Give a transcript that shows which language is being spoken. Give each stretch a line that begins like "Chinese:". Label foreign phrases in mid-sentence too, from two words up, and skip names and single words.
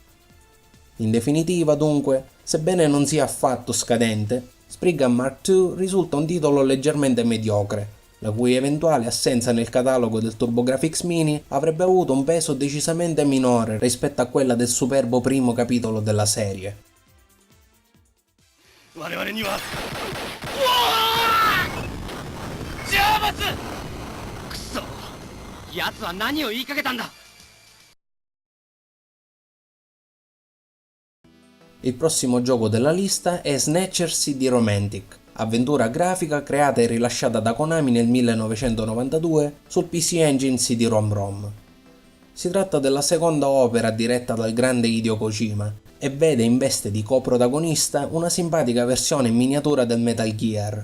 Italian: In definitiva, dunque, sebbene non sia affatto scadente, Spriggan Mark II risulta un titolo leggermente mediocre, la cui eventuale assenza nel catalogo del TurboGrafx Mini avrebbe avuto un peso decisamente minore rispetto a quella del superbo primo capitolo della serie.
Japanese: 我々にはうわージャーバツくそ奴は何を言いかけたんだ
Italian: Il prossimo gioco della lista è Snatcher CD Romantic, avventura grafica creata e rilasciata da Konami nel 1992 sul PC Engine CD-ROM. Si tratta della seconda opera diretta dal grande Hideo Kojima e vede in veste di coprotagonista una simpatica versione in miniatura del Metal Gear.